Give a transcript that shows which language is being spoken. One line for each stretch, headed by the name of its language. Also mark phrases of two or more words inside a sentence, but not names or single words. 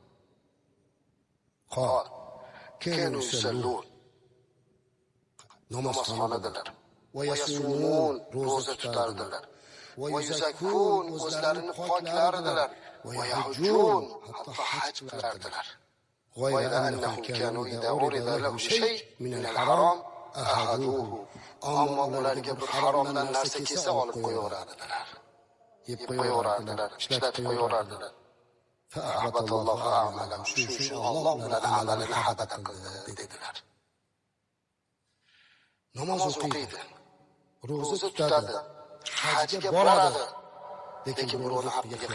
Arabic: قال، كانوا يصلون.
Uzbek: Namoz qiladilar.
Arabic: ويصومون,
Uzbek: roza tutardilar.
Arabic: ويزكون,
Uzbek: o'zlarini poklardilar.
Arabic: ويحجون,
Uzbek: hatto haj qilardilar.
Arabic: غير أنهم كانوا إذا أورد لهم شيء من الحرام أخذوه.
Uzbek: أما ularga bir haromdan narsa kelsa olib qo'yaverardilar. Yeb qo'yaverardilar, ishlatib qo'yaverardilar.
Arabic: فأحبط الله أعمالهم.
Uzbek: Shuning uchun Alloh ularning amalini habat qildi dedilar. Namoz o'qiydi, roza tutadi, hajga boradi, lekin birovni haqqiga